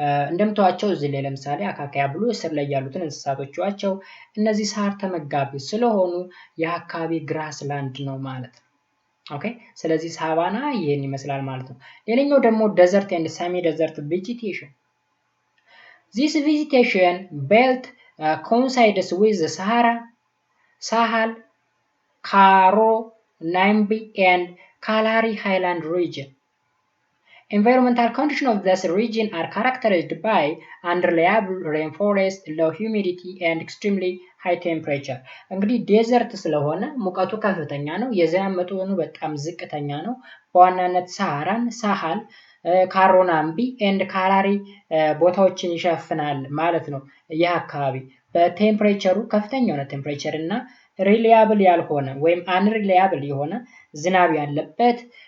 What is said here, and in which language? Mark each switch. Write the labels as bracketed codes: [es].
[am] እንደምታዋቸው እዚህ ላይ ለምሳሌ አካካያ ብሎ ስር ላይ ያሉትን እንስሳቶቻቸው እነዚህ ሳር ተመጋቢ ስለሆኑ የአካባቢ ግራስላንድ ነው ማለት ነው። ኦኬ ስለዚህ ሳቫና ይሄን ይመስላል ማለት ነው። ሌላኛው ደግሞ [en] desert and semi desert vegetation. This vegetation belt coincides with the Sahara, Sahel, Karo, Namib and Kalari Highland region. Environmental conditions of this region are characterized by unreliable rainforest, low humidity and extremely high temperature. [am] እንግዲህ ዴዘርት ስለሆነ ሙቀቱ ከፍተኛ ነው፣ የዝናብ መጠኑ በጣም ዝቅተኛ ነው። በዋናነት ሳሃራን፣ ሳሃል፣ ካሮናምቢ ኤንድ ካላሪ ቦታዎችን ይሸፍናል ማለት ነው። ይህ አካባቢ በቴምፕሬቸሩ ከፍተኛ የሆነ ቴምፕሬቸር እና ሪሊያብል ያልሆነ ወይም አንሪሊያብል የሆነ ዝናብ ያለበት